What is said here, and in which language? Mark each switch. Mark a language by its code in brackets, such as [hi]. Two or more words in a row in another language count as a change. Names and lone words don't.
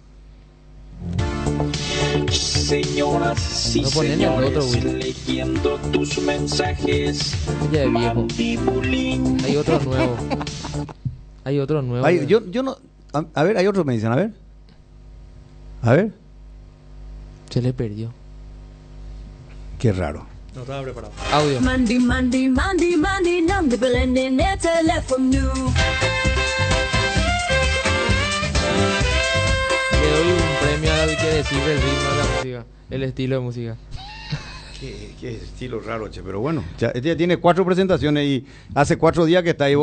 [es] Señoras y señores, leyendo tus mensajes, ya es viejo. Hay otro nuevo. Hay otro nuevo. Yo no... A ver, hay otros me dicen, a ver. A ver. Se le perdió. Qué raro. No estaba preparado. Audio. Mandi, mandi, mandi, mandi, nandi, belende, ne, teléfono. Le doy un premio al que decide el ritmo de la música, el estilo de música. Qué estilo raro, che, pero bueno, ya tiene 4 presentaciones y hace 4 días que está ahí.